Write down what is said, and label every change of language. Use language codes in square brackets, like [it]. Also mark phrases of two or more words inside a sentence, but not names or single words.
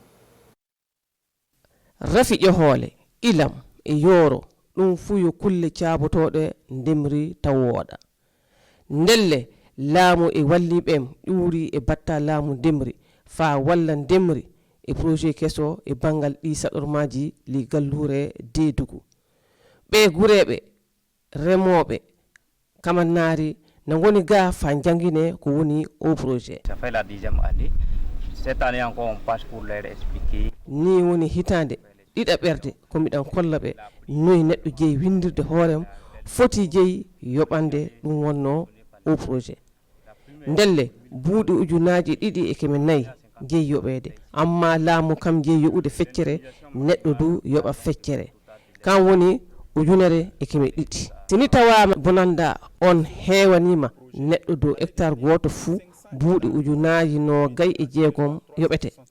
[ff] rafi ƴohoole ilam e yooro ɗum fuu yo kulle caabotoɗe ndemri taw wooɗa ndelle laamu e walliɓem ƴuuri e batta laamu ndemri fa walla ndemri e projet keso e bangal ɗi saɗormaji li gallure deedugu ɓe gureɓe remoɓe kamannari no woni ga fa jangine ko woni [fr] au projet. Ça fait la 10e année. Cette année encore on passe pour leur expliquer. [ff] Ni woni hitande ɗiɗaɓerde ko miɗan kolla ɓe noyi neɗɗo jeeyi windirde hoorem foti jeeyi yoɓande ɗum wonno [fr] au projet [ff] ndelle buuɗi ujunaji 2 e keme 4 jeeyi yoɓede amma laamu kam jeeyi yoɓude feccere neɗɗo du yoɓa feccere kan woni ujunere e keme ɗiɗi sini tawama bonanda on heewanima neɗɗo dow hectare goto fuu buuɗi ujunaji 26 yoɓete